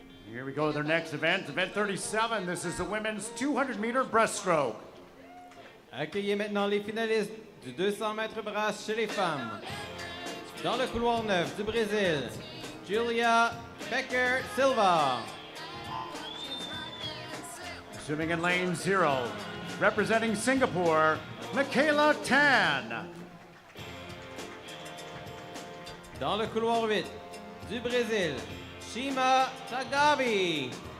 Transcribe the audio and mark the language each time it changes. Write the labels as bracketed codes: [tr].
[en] Here we go to their next event, event 37. This is the women's 200-meter breaststroke. [fr] Accueillez maintenant les finalistes du 200 mètres brasse chez les femmes. Dans le couloir 9 du Brésil, Julia Becker Silva. [en] Swimming in lane 0, representing Singapore, Michaela Tan. [fr] Dans le couloir 8 du Brésil, Shima Tagavi.